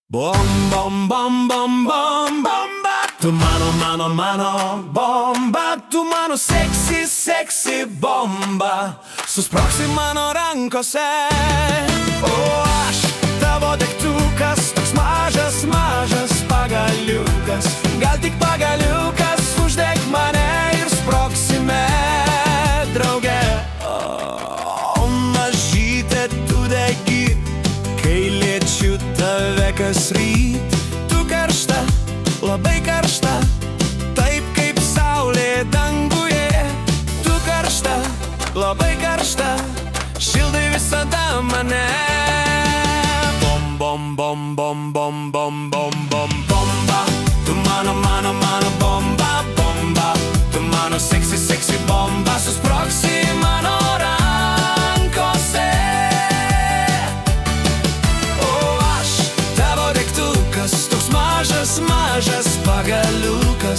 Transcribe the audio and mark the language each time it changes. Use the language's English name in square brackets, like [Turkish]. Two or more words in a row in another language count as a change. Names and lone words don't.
[Lithuanian] Bom, bom, bom, bom, bom, bomba. Tu mano, bomba. Tu mano [English] sexy, sexy [Lithuanian] bomba. Susprogsi mano rankose. O aš tavo degtukas, toks mažas, mažas pagaliukas. Gal tik pagaliukas, uždeg mane ir sprogsime drauge. O mažyte tu degi, kai liečiu tave kas ryt. Tu karšta, labai karšta, taip kaip saulė danguje. Tu karšta, labai karšta, šildai visada mane. Bom, bom, bom, bom, bom, bom, bom, bom, bomba. Tu mano bomba, bomba. Tu mano [English] sexy, sexy [Lithuanian] bomba. Susprogsi mano rankose. O aš tavo degtukas, toks mažas, mažas pagaliukas.